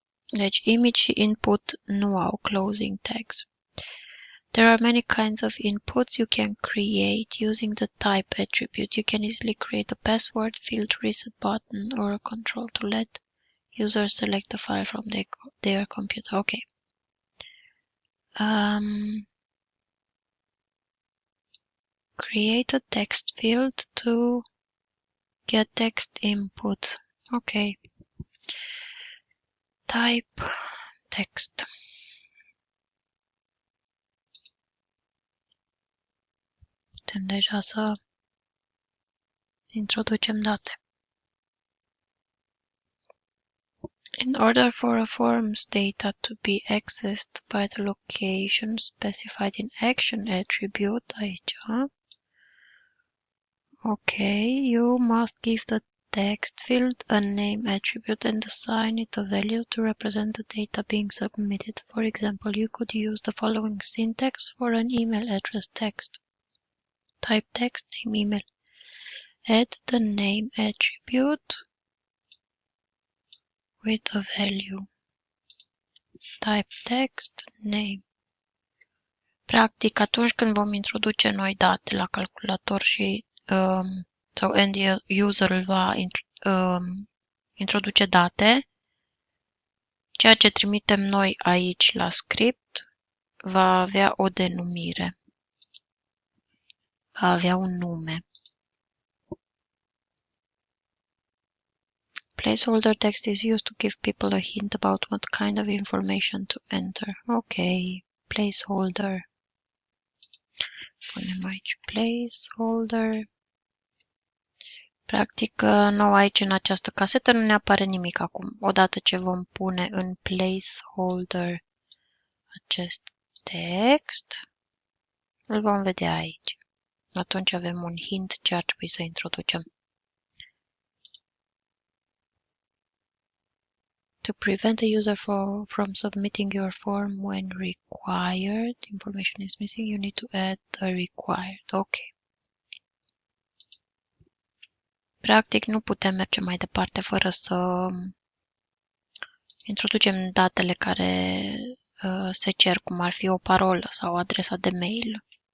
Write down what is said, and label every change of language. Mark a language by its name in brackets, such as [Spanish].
[Romanian] Deci, image și input nu au closing tags. [English] There are many kinds of inputs you can create using the type attribute. You can easily create a password field, reset button, or a control to let users select a file from their computer. Okay. Create a text field to get text input. Okay. Type text. [Romanian] Putem deja să introducem date. [English] In order for a form's data to be accessed by the location specified in action attribute, [Romanian] aici, [English] okay, you must give the text field a name attribute and assign it a value to represent the data being submitted. For example, you could use the following syntax for an email address text. Type text, name, email. Add the name attribute with a value. Type text, name. [Romanian] Practic, atunci când vom introduce noi date la calculator și sau end user-ul va introduce date, ceea ce trimitem noi aici la script va avea o denumire, va avea un nume. [English] Placeholder text is used to give people a hint about what kind of information to enter. [Romanian] Ok, placeholder. Punem aici placeholder. Practic, nou aici în această casetă nu ne apare nimic acum. Odată ce vom pune în placeholder acest text, îl vom vedea aici. Atunci avem un hint ce ar trebui să introducem. [English] To prevent the user from submitting your form when required, information is missing, you need to add the required. Ok. [Romanian] Practic, nu putem merge mai departe fără să introducem datele care se cer, cum ar fi o parolă sau adresa de mail.